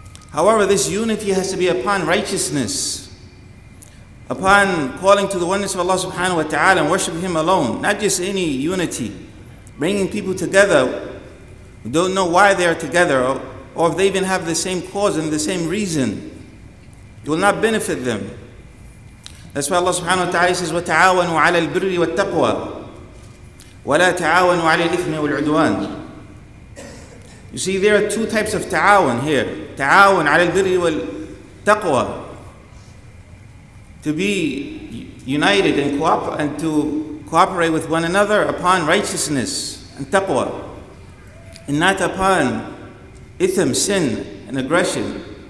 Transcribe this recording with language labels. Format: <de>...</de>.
<en>However, this unity has to be upon righteousness, upon calling to the oneness of Allah subhanahu wa ta'ala and worshiping Him alone. Not just any unity, bringing people together who don't know why they are together, or if they even have the same cause and the same reason, it will not benefit them. That's why Allah subhanahu wa ta'ala says,</en> <ar>وَتَعَاوَنُوا عَلَى الْبِرِّ وَالتَّقْوَى وَلَا تَعَاوَنُوا عَلَى الْإِثْمِ وَالْعُدْوَانِ.</ar> <en>You see, there are two types of ta'awun here. Ta'awun ala al-birri wal-taqwa. To be united and to cooperate with one another upon righteousness and taqwa, and not upon ithm, sin, and aggression.</en>